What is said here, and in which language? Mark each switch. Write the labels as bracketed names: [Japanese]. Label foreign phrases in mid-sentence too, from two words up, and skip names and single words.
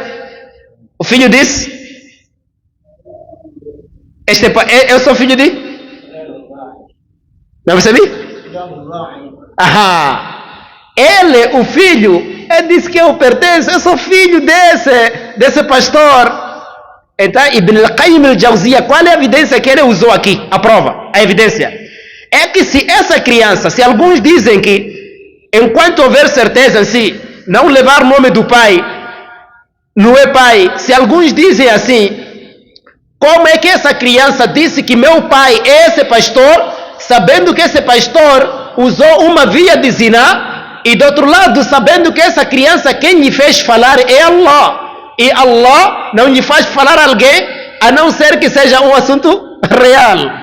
[Portuguese] O filho disse, este pai, eu sou filho de? Não percebi? Ele, o filho, ele disse que eu pertenço, eu sou filho desse pastor. Então, Ibn al-Qayyim al-Jawziyya, qual é a evidência que ele usou aqui? A prova, a evidência é que se essa criança, se alguns dizem que enquanto houver certeza, se não levar o nome do pai, não é pai, se alguns dizem assim, como é que essa criança disse que meu pai é esse pastor, sabendo que esse pastor usou uma via de zina, e do outro lado, sabendo que essa criança, quem lhe fez falar é Allah, e Allah não lhe faz falar alguém, a não ser que seja um assunto real.